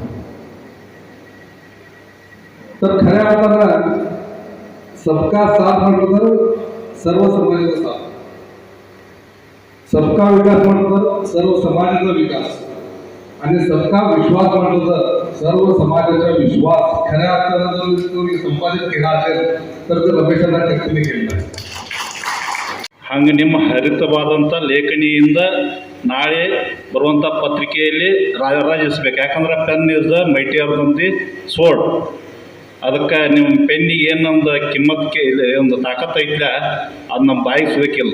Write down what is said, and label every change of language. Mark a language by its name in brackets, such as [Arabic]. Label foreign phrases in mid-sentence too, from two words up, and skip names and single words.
[Marathi] तर खऱ्या अर्थानं [Hindi] सबका साथ [Marathi] म्हटलं तर सर्व समाजाचा साथ, [Hindi] सबका विकास [Marathi] म्हटलं तर सर्व समाजाचा विकास, आणि [Hindi] सबका विश्वास [Marathi] म्हटलं तर सर्व समाजाचा विश्वास खऱ्या अर्थानं जर संपादित केला असेल तर ते रमेशಣ್ಣ [Kannada] ಕತ್ತಿನೇ ಕೇಳಿದ್ದಾರೆ. ಹಂಗೆ ನಿಮ್ಮ ಹರಿತವಾದಂಥ ಲೇಖನಿಯಿಂದ ನಾಳೆ ಬರುವಂಥ ಪತ್ರಿಕೆಯಲ್ಲಿ ರಾರಾಜಿಸ್ಬೇಕು. [English] ಯಾಕಂದ್ರೆ pen is the mightier than the sword. [Kannada] ಅದಕ್ಕೆ ನಿಮ್ಮ ಪೆನ್ನಿಗೆ ಏನೊಂದು ಕಿಮ್ಮತ್ತಿಗೆ ಒಂದು ತಾಕತ್ತು ಐತಿಲ್ಲ, ಅದು ನಮ್ಮ ಬಾಯಿಗೆ ಸಿಗಕ್ಕಿಲ್ಲ.